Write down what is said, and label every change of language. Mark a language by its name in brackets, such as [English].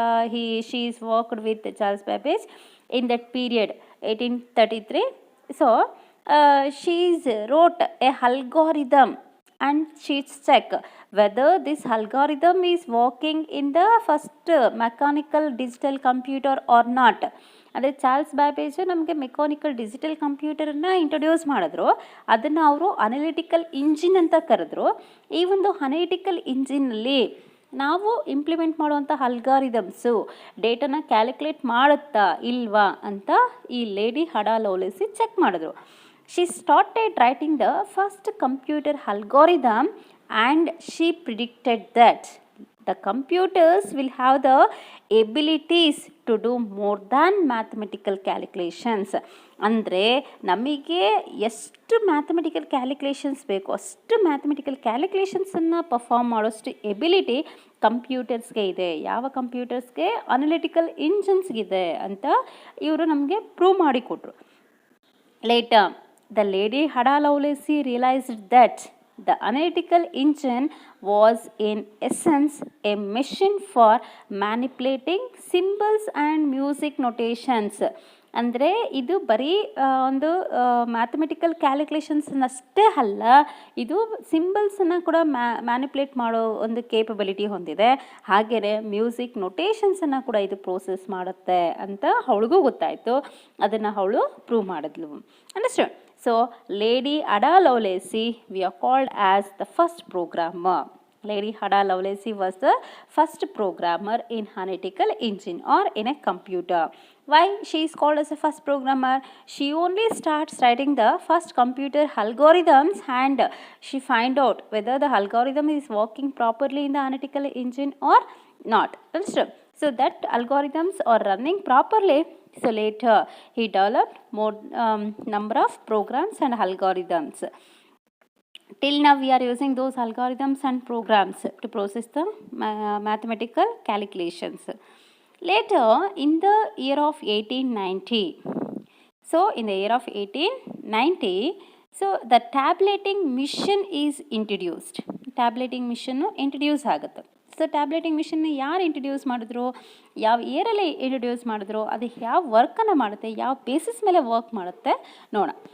[English] She is worked with Charles Babbage in that period 1833. So she wrote a algorithm, and she check whether this algorithm is working in the first mechanical digital computer or not. [Kannada] ಅಂದರೆ Charles Babbage ನಮಗೆ mechanical digital ಕಂಪ್ಯೂಟರನ್ನು introduce ಮಾಡಿದ್ರು. ಅದನ್ನು ಅವರು analytical engine ಅಂತ ಕರೆದ್ರು. ಈ ಒಂದು analytical ಇಂಜಿನಲ್ಲಿ ನಾವು ಇಂಪ್ಲಿಮೆಂಟ್ ಮಾಡುವಂಥ ಅಲ್ಗಾರಿದಮ್ಸು ಡೇಟಾನ ಕ್ಯಾಲ್ಕುಲೇಟ್ ಮಾಡುತ್ತಾ ಇಲ್ವಾ ಅಂತ ಈ ಲೇಡಿ ಅಡಾ ಲವ್ಲೇಸಿ ಚೆಕ್ ಮಾಡಿದ್ರು. [English] She started writing the first computer algorithm, and she predicted that the computers will have the abilities to do more than mathematical calculations. [Kannada] ಅಂದರೆ ನಮಗೆ ಎಷ್ಟು ಮ್ಯಾಥಮೆಟಿಕಲ್ ಕ್ಯಾಲ್ಕುಲೇಷನ್ಸ್ ಬೇಕು ಅಷ್ಟು ಮ್ಯಾಥಮೆಟಿಕಲ್ ಕ್ಯಾಲ್ಕುಲೇಷನ್ಸನ್ನು ಪರ್ಫಾರ್ಮ್ ಮಾಡೋಷ್ಟು ಎಬಿಲಿಟಿ ಕಂಪ್ಯೂಟರ್ಸ್ಗೆ ಇದೆ. ಯಾವ ಕಂಪ್ಯೂಟರ್ಸ್ಗೆ? ಅನಾಲಿಟಿಕಲ್ ಇಂಜಿನ್ಸ್ಗಿದೆ ಅಂತ ಇವರು ನಮಗೆ ಪ್ರೂವ್ ಮಾಡಿಕೊಟ್ರು. [English] Later the lady Ada Lovelace realised that the analytical engine was in essence a machine for manipulating symbols and music notations. [Kannada] ಅಂದರೆ ಇದು ಬರೀ ಒಂದು ಮ್ಯಾಥಮೆಟಿಕಲ್ ಕ್ಯಾಲ್ಕುಲೇಷನ್ಸನ್ನಷ್ಟೇ ಅಲ್ಲ, ಇದು ಸಿಂಬಲ್ಸನ್ನು ಕೂಡ ಮ್ಯಾನಿಪ್ಯುಲೇಟ್ ಮಾಡೋ ಒಂದು ಕೇಪಬಿಲಿಟಿ ಹೊಂದಿದೆ. ಹಾಗೆಯೇ ಮ್ಯೂಸಿಕ್ ನೊಟೇಷನ್ಸನ್ನು ಕೂಡ ಇದು ಪ್ರೋಸೆಸ್ ಮಾಡುತ್ತೆ ಅಂತ ಅವಳಿಗೂ ಗೊತ್ತಾಯಿತು. ಅದನ್ನು ಅವಳು ಪ್ರೂವ್ ಮಾಡಿದ್ಲು. Understand? [English] So Lady Ada Lovelace we are called as the first programmer. Lady Ada Lovelace was the first programmer in analytical engine or in a computer. Why she is called as a first programmer? She only starts writing the first computer algorithms, and she find out whether the algorithm is working properly in the analytical engine or not. Understood? So that algorithms are running properly. So later he developed more number of programs and algorithms. Till now we are using those algorithms and programs to process the mathematical calculations. Later in the year of 1890, so in the year of 1890, so the tabulating machine is introduced. Tabulating machine introduce ಆಗುತ್ತೆ. [Kannada] So ಟ್ಯಾಬ್ಲೆಟಿಂಗ್ ಮಿಷನ್ನ ಯಾರು introduce ಮಾಡಿದ್ರು, ಯಾವ ಇಯರಲ್ಲಿ introduce ಮಾಡಿದ್ರು, ಅದು ಯಾವ ವರ್ಕನ್ನು ಮಾಡುತ್ತೆ, ಯಾವ ಬೇಸಿಸ್ ಮೇಲೆ ವರ್ಕ್ ಮಾಡುತ್ತೆ ನೋಡೋಣ.